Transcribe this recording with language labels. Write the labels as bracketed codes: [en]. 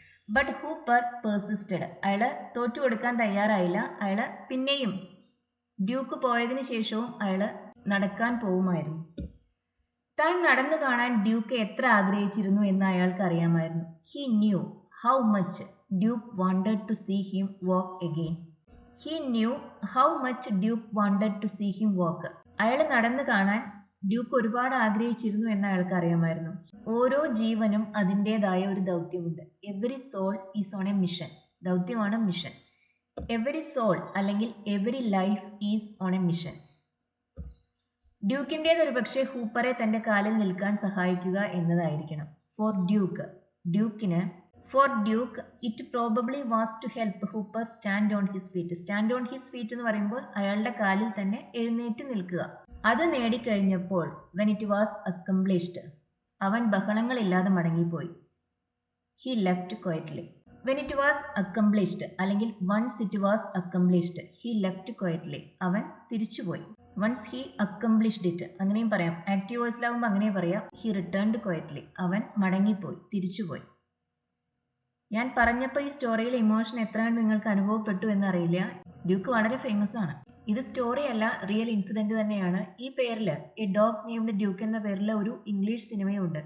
[en] But Hooper persisted. [ml] അയാൾ തോറ്റു കൊടുക്കാൻ തയ്യാറായില്ല. അയാൾ പിന്നെയും ഡ്യൂക്ക് പോയതിനു ശേഷവും അയാൾ നടക്കാൻ പോകുമായിരുന്നു. താൻ നടന്നു കാണാൻ ഡ്യൂക്ക് എത്ര ആഗ്രഹിച്ചിരുന്നു എന്ന് അയാൾക്ക് അറിയാമായിരുന്നു. [en] He knew how much Duke wanted to see him walk again. He knew how much Duke wanted to see him walk. [ml] അയാൾ നടന്നു കാണാൻ ഡ്യൂക്ക് ഒരുപാട് ആഗ്രഹിച്ചിരുന്നു എന്ന് അയാൾക്ക് അറിയാമായിരുന്നു. ഓരോ ജീവനും അതിൻ്റെതായ ഒരു ദൗത്യമുണ്ട്. [en] Every soul is on a mission. [ml] ദൗത്യമാണ് മിഷൻ. [en] Every soul അല്ലെങ്കിൽ every life is on a mission. [ml] ഡ്യൂക്കിൻ്റേത് ഒരു പക്ഷേ ഹൂപ്പറെ തൻ്റെ കാലിൽ നിൽക്കാൻ സഹായിക്കുക എന്നതായിരിക്കണം. [en] For Duke, ഡ്യൂക്കിന് For Duke, it probably was to help Hooper stand on his feet. Stand on his feet [ml] എന്ന് പറയുമ്പോൾ അയാളുടെ കാലിൽ തന്നെ എഴുന്നേറ്റ് നിൽക്കുക. അത് നേടിക്കഴിഞ്ഞപ്പോൾ [en] when it was accomplished, [ml] അവൻ ബഹളങ്ങളില്ലാതെ മടങ്ങിപ്പോയി. [en] He left quietly. When it was accomplished അല്ലെങ്കിൽ once it was accomplished, he left quietly. [ml] അവൻ തിരിച്ചുപോയി. [en] Once he accomplished it, [ml] അങ്ങനെയും പറയാം. ആക്റ്റീവ് വോയിസിലാവുമ്പോൾ അങ്ങനെ പറയാം. [en] He returned quietly. [ml] അവൻ മടങ്ങിപ്പോയി, തിരിച്ചുപോയി. ഞാൻ പറഞ്ഞപ്പോൾ ഈ സ്റ്റോറിയിലെ ഇമോഷൻ എത്ര നിങ്ങൾക്ക് അനുഭവപ്പെട്ടു എന്നറിയില്ല. ഡ്യൂക്ക് വളരെ ഫേമസ് ആണ്. ഇത് സ്റ്റോറി അല്ല, റിയൽ ഇൻസിഡന്റ് തന്നെയാണ്. ഈ പേരിൽ [en] a dog named Duke [ml] എന്ന പേരിൽ ഒരു ഇംഗ്ലീഷ് സിനിമയുണ്ട്.